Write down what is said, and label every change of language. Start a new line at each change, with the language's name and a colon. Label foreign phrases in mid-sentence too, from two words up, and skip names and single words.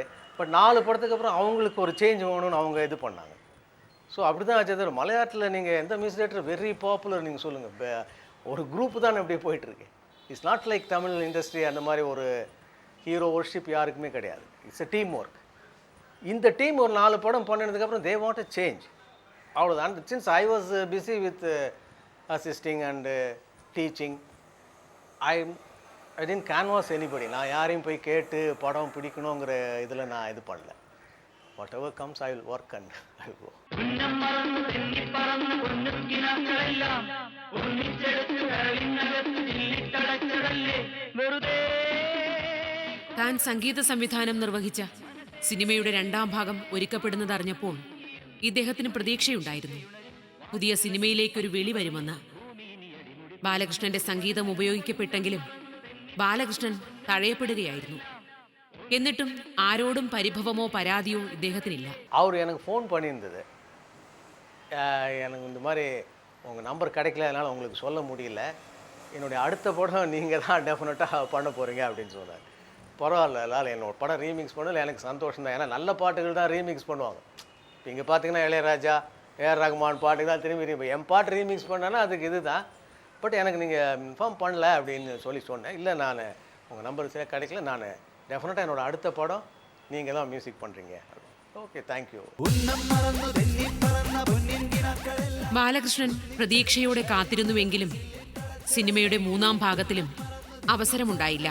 Tamil: பட் 4 படத்துக்கு அப்புறம் அவங்களுக்கு ஒரு சேஞ்ச் வேணும்னு அவங்க இது பண்ணாங்க. ஸோ அப்படி தான் ஆச்சு. தவிர மலையாளத்தில் நீங்கள் எந்த
English: music director very popular
Tamil: நீங்கள் சொல்லுங்கள், ஒரு குரூப்பு தான் அப்படியே போயிட்டுருக்கு.
English: it's not like Tamil industry
Tamil: அந்த மாதிரி ஒரு
English: hero worship
Tamil: யாருக்குமே கிடையாது.
English: it's a team work.
Tamil: இந்த டீம் ஒரு 4 படம் பண்ணினதுக்கப்புறம்
English: they want a change, அவ்வளோதான். since I was busy with assisting and teaching, I didn't canvass anybody.
Tamil: நான் யாரையும் போய் கேட்டு படம் பிடிக்கணுங்கிற இதில் நான் இது பண்ணல.
English: what ever comes I will work and I will go.
Malayalam: താൻ സംഗീത സംവിധാനം നിർവഹിച്ച സിനിമയുടെ 2ാം ഭാഗം ഒരുക്കപ്പെടുന്നതറിഞ്ഞപ്പോൾ ഇദ്ദേഹത്തിന് പ്രതീക്ഷയുണ്ടായിരുന്നു. പുതിയ സിനിമയിലേക്കൊരു വിളി വരുമെന്ന്. ബാലകൃഷ്ണന്റെ സംഗീതം ഉപയോഗിക്കപ്പെട്ടെങ്കിലും ബാലകൃഷ്ണൻ തഴയപ്പെടുകയായിരുന്നു. എന്നിട്ടും ആരോടും പരിഭവമോ പരാതിയോ ഇദ്ദേഹത്തിനില്ല.
Tamil: அவர் எனக்கு ஃபோன் பண்ணியிருந்தது, எனக்கு இந்த மாதிரி உங்கள் நம்பர் கிடைக்கல, அதனால் உங்களுக்கு சொல்ல முடியல, என்னுடைய அடுத்த படம் நீங்கள் தான் டெஃபினட்டாக பண்ண போகிறீங்க அப்படின்னு சொன்னார். பரவாயில்ல, அதனால் என்னோட படம் ரீமிக்ஸ் பண்ணல எனக்கு சந்தோஷம் தான். ஏன்னா நல்ல பாட்டுகள் தான் ரீமிக்ஸ் பண்ணுவாங்க. இப்போ இங்கே பார்த்தீங்கன்னா இளையராஜா, ஏஆர் ரகுமான் பாட்டுக்கு தான் திரும்பி இப்போ என் பாட்டு ரீமிக்ஸ் பண்ணேன்னா அதுக்கு இது தான். பட் எனக்கு நீங்கள் இன்ஃபார்ம் பண்ணல அப்படின்னு சொன்னேன். இல்லை, நான் உங்கள் நம்பர் சரியாக கிடைக்கல, நான் டெஃபினட்டாக என்னோட அடுத்த படம் நீங்கள் தான் மியூசிக் பண்ணுறீங்க.
English: OK, thank you.
Malayalam: ബാലകൃഷ്ണൻ പ്രതീക്ഷയോടെ കാത്തിരുന്നുവെങ്കിലും സിനിമയുടെ 3ാം ഭാഗത്തിലും അവസരമുണ്ടായില്ല.